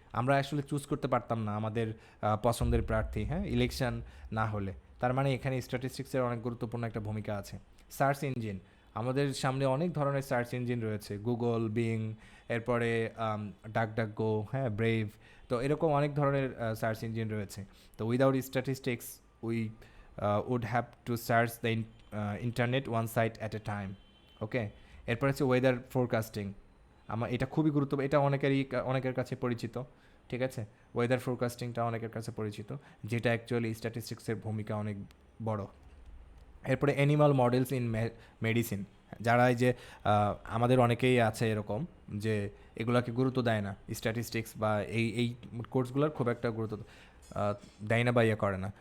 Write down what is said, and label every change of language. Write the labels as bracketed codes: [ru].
[bn] আমরা আসলে চুজ করতে পারতাম না আমাদের পছন্দের প্রার্থী, হ্যাঁ, ইলেকশন না হলে। তার মানে এখানে স্ট্যাটিস্টিক্সের অনেক গুরুত্বপূর্ণ একটা ভূমিকা আছে। সার্চ ইঞ্জিন, আমাদের সামনে অনেক ধরনের সার্চ ইঞ্জিন রয়েছে, গুগল, বিং, এরপরে ডাকডাকগো, হ্যাঁ, ব্রেভ, তো এরকম অনেক ধরনের সার্চ ইঞ্জিন রয়েছে। [en] তো without statistics we would have to search the internet one site at a time, okay? [bn] এরপর হচ্ছে ওয়েদার ফোরকাস্টিং। এটা খুবই গুরুত্বপূর্ণ, এটা অনেকের কাছে পরিচিত, ঠিক আছে? ওয়েদার ফোরকাস্টিংটা অনেকের কাছে পরিচিত, যেটা অ্যাকচুয়ালি স্ট্যাটিস্টিক্সের ভূমিকা অনেক বড়। এরপরে অ্যানিমাল মডেলস ইন মেডিসিন, যারা এই যে আমাদের অনেকেই আছে এরকম যে এগুলোকে গুরুত্ব দেয় না, স্ট্যাটিস্টিক্স বা এই কোর্সগুলোর খুব একটা গুরুত্ব দেয় না বা ইয়ে করে না।